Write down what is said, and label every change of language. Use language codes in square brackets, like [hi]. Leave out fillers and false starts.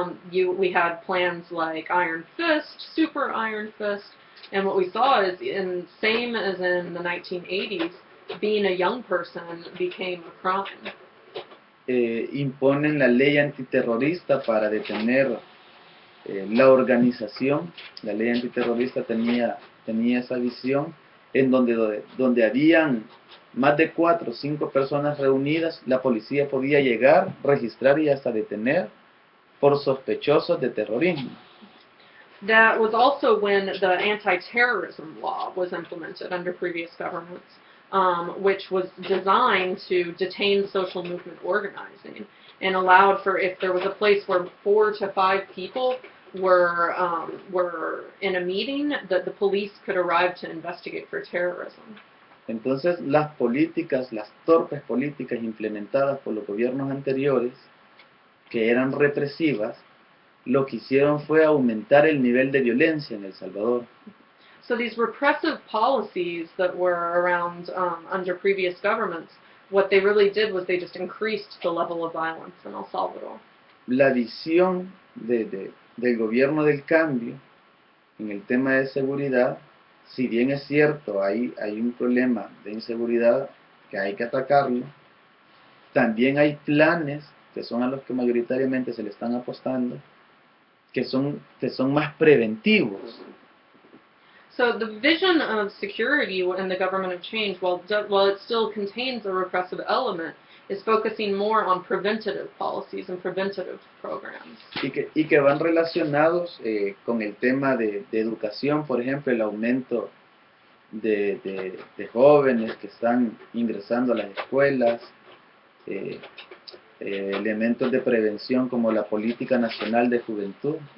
[en] We had plans like Iron Fist, Super Iron Fist, and what we saw is, same as in the 1980s, being a young person became a crime. [es] Imponen la ley antiterrorista para detener la organización. La ley antiterrorista tenía esa visión, en donde habían más de 4 o 5 personas reunidas, la policía podía llegar, registrar y hasta detener por sospechosos de terrorismo. [en] That was also when the anti-terrorism law was implemented under previous governments, which was designed to detain social movement organizing, and allowed for, if there was a place where 4 to 5 people were in a meeting, that the police could arrive to investigate for terrorism. [es] Entonces, las torpes políticas implementadas por los gobiernos anteriores, que eran represivas, lo que hicieron fue aumentar el nivel de violencia en El Salvador. [en] So these repressive policies that were around under previous governments, what they really did was they just increased the level of violence in El Salvador. [es] la visión del gobierno del cambio en el tema de seguridad, si bien es cierto, hay un problema de inseguridad que hay que atacarlo, también hay planes que son a los que mayoritariamente se le están apostando, que son más preventivos. [en] So the vision of security in the government of change, while it still contains a repressive element, is focusing more on preventative policies and preventative programs. [es] Y que van relacionados con el tema de educación, por ejemplo, el aumento de jóvenes que están ingresando a las escuelas, eh, elementos de prevención como la Política Nacional de Juventud.